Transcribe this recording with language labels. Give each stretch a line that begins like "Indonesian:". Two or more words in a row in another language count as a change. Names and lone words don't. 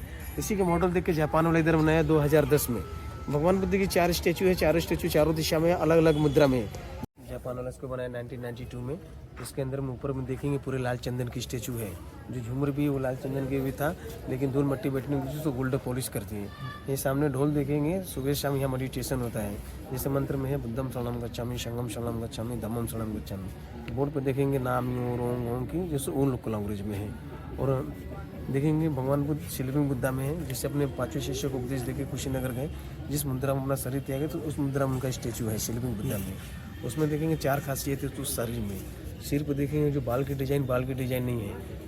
Hindi: इसी का मॉडल देख के जापान वाला इधर बनाया 2010 में। भगवान बुद्ध की 4 स्टैचू है, 4 स्टैचू चारों दिशा में अलग अलग मुद्रा में है। जापान वाला इसको बनाया 1992 में। इसके अंदर में ऊपर में देखेंगे पूरे लाल चंदन की स्टैचू है, जो झूमर भी वो लाल चंदन की भी था, लेकिन धूल मट्टी बैठने की वजह से गोल्ड पॉलिश करती है। ये सामने ढोल देखेंगे, सुबह शाम यहाँ मेडिटेशन होता है। जैसे मंत्र में है
Pali: बुद्धम शरणम गच्छामि, संगम शरणम गच्छामि, धम्मम शरणम गच्छामि।
Hindi: बोर्ड पर देखेंगे नाम ओम की, जैसे ओम
English: local language
Hindi: में है। और देखेंगे भगवान बुद्ध शिवलिंग बुद्धा में है, जिससे अपने 5वें शिष्य को उपदेश देके कुशीनगर गए, जिस मुद्रा में अपना शरीर त्यागे तो उस मुद्रा में उनका स्टैचू है शिवलिंग बुद्धा में। उसमें देखेंगे 4 खासियत है तो शरीर में। सिर पर देखेंगे जो बाल की डिजाइन नहीं है।